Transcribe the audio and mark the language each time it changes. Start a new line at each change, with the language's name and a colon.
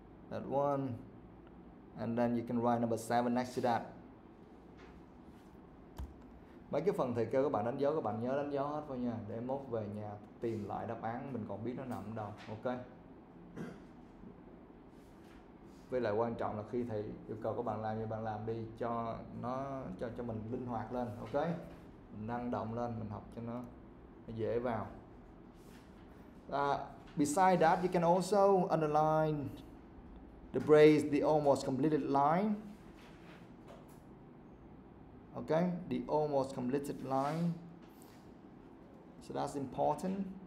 English: That one, and then you can write number 7 next to that.
Vietnamese: Mấy cái phần thầy kêu các bạn đánh dấu, các bạn nhớ đánh dấu hết thôi nha, để mốt về nhà tìm lại đáp án mình còn biết nó nằm ở đâu. Ok. Với lại quan trọng là khi thầy yêu cầu các bạn làm thì bạn làm đi cho nó cho mình linh hoạt lên, ok? Mình năng động lên, mình học cho nó dễ vào.
English: Besides that, you can also underline the phrase the almost completed line. Okay, the almost completed line. So that's important.